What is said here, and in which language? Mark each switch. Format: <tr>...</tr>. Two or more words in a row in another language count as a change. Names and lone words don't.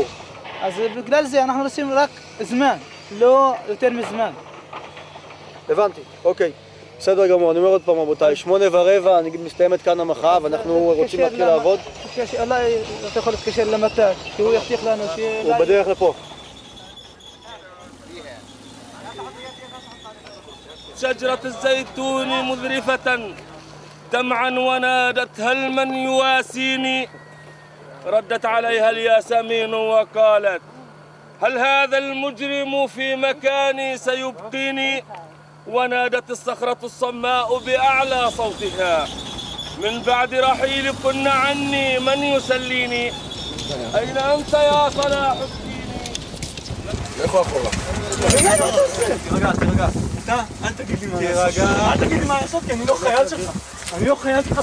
<he>אז בגלל זה אנחנו עושים רק זמן, לא יותר מזמן. הבנתי, אוקיי. בסדר גמור, אני אומר עוד פעם רבותיי, 8:15 נגיד מסתיימת כאן המחאה ואנחנו רוצים להתחיל לעבוד. אולי אתה יכול להתקשר למת"ק, שהוא יבטיח לנו הוא בדרך לפה.</he> <ar>شجرة الزيتون مذرفة دمعا ونادت هل من يواسيني ردت عليها الياسمين وقالت هل هذا المجرم في مكاني سيبقيني ونادت الصخرة الصماء بأعلى صوتها من بعد رحيلكن عني من يسليني أين أنت يا صلاح الدين</ar> <he>לכו אחורה. תירגע. אתה, אל תגיד לי מה לעשות. אל תגיד לי מה לעשות, כי אני לא חייל שלך. אני לא חייל שלך.</he>